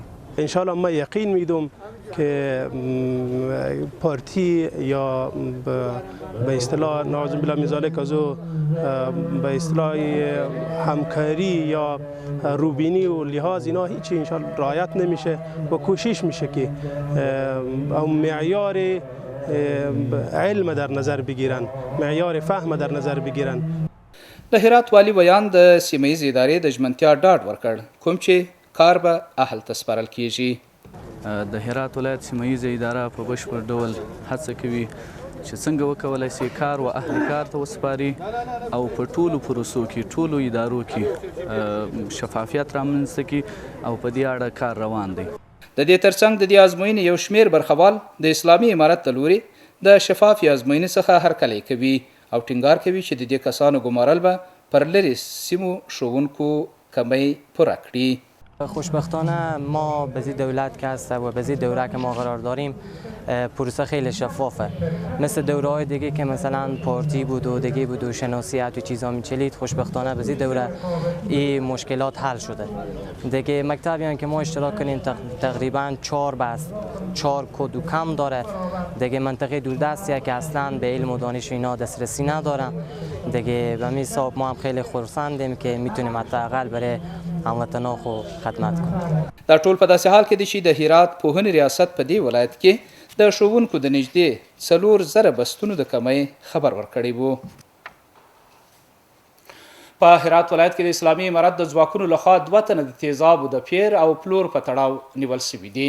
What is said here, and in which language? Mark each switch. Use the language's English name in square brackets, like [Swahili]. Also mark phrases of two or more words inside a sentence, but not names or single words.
[Persian] انشاءالله ما یقین میدم که پارتی یا به اصطلاح [Arabic] نعوذ بالله من ذالک [Persian] از به اصطلاح همکاری یا روبینی و لحاظ اینا هیچی انشاءالله رعایت نمیشه و کوشش میشه که معیار علم در نظر بگیرن، معیار فهم در نظر بگیرن. [Pashto] د هرات والي بیان د سیمه ییزې ادارې د ژمنتیا ډاډ ورکړ کوم چې کار به اهل ته سپارل کیږي. د هرات ولایت سیمه ییزه اداره په بشپړ ډول هڅه کوي چې څنګه وکولای شي کار و اهل کار ته وسپاري او په ټولو پروسو کې ټولو ادارو کې شفافیت رامنځته کړي او په دې اړه کار روان دی. د دې ترڅنګ د دې ازموینې یو شمیر برخوال د اسلامي امارت د لوري د شفافي ازموینې څخه هرکلی کوي او ټینګار کوي چې د دې کسانو ګمارل به پر لرې سیمو ښوونکو کمی پوره کړي. [Persian] خوشبختانه ما به زی دولت که هست و به زی دوره که ما قرار داریم پروسه خیلی شفافه، مثل دوره های دیگه که مثلا پارتی بود و دیگه بود و شناسیت و چیزا میچلید. خوشبختانه به زی دوره این مشکلات حل شده. دیگه مکتبی هم که ما اشتراک کنیم تقریبا 4 بس 4 کد و کم داره. دیگه منطقه دوردستیه که اصلا به علم و دانش اینا دسترسی ندارن. دیگه به همین حساب ما هم خیلی خرسندیم که میتونیم حداقل برای هموطنا خو خدمت کنیم. [Pashto] دا ټول په داسې حال کې دي چې د هرات پوهنې ریاست په دې ولایت کې د ښوونکو د نږدې 4,000 بستونو د کمی خبر ورکړی و. په هرات ولایت کې د اسلامي امارت د ځواکونو لخوا 2 تنه د تیزابو د پیر او پلور په تړاو نیول شوي دي.